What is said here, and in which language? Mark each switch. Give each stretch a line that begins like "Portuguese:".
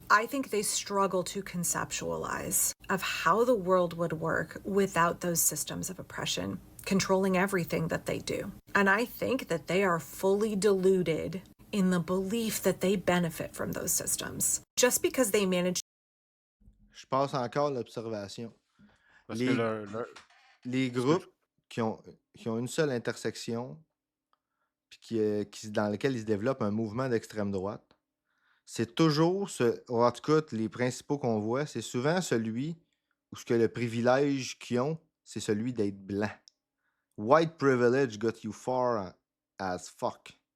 English: I think they struggle to conceptualize of how the world would work without those systems of oppression controlling everything that they do. And I think that they are fully deluded in the belief that they benefit from those systems. Just because they manage.
French: Je passe encore l'observation. Parce que Les groupes qui ont une seule intersection, puis dans lequel il se développe un mouvement d'extrême droite, c'est toujours ou en tout cas, les principaux qu'on voit, c'est souvent celui où ce que le privilège qu'ils ont, c'est celui d'être blanc.
English: White privilege got you far as fuck.